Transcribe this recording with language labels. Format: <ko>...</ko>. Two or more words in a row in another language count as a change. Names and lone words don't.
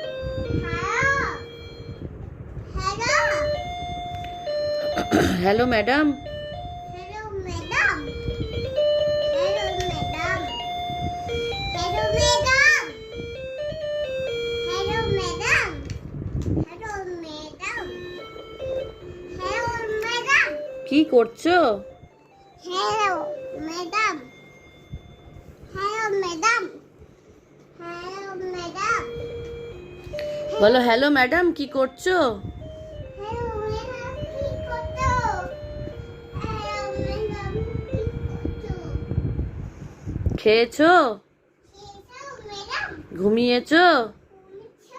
<en>Hello madam. Hello madam. Hello madam. Hello madam. Hello madam. Hello madam. Hello madam.</en> <bn>কি করছো?</bn> <en>Hello madam. Hello madam. Hello madam.</en> <bn>বলো</bn> <en>hello madam,</en> <bn>কি করছো?</bn> <en>hello madam</en> <bn>কি করছো?</bn> <en>hello madam</en> <bn>কি করছো? খেয়েছো?</bn> <en>hello madam</en> <bn>ঘুমিয়েছো? ঘুমিয়েছো?</bn>